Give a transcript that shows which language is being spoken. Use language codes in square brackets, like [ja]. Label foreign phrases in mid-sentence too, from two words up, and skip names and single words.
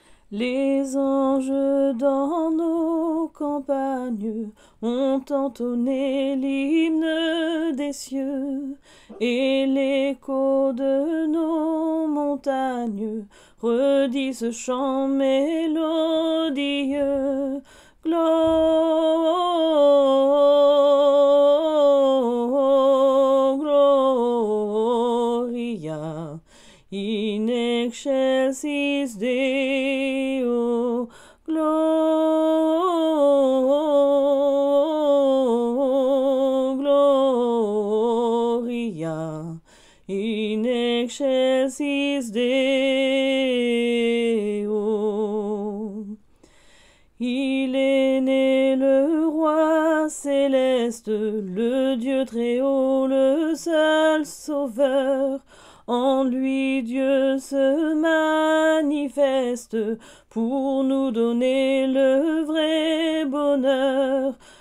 [fr] Les anges dans nos campagnes ont entonné l'hymne des cieux, et l'écho de nos montagnes redit ce chant mélodieux. [la] Gloria in excelsis Deo. Gloria in excelsis Deo. [fr] Il est né le roi céleste, le Dieu très haut, le seul sauveur. En lui Dieu se manifeste pour nous donner le vrai bonheur.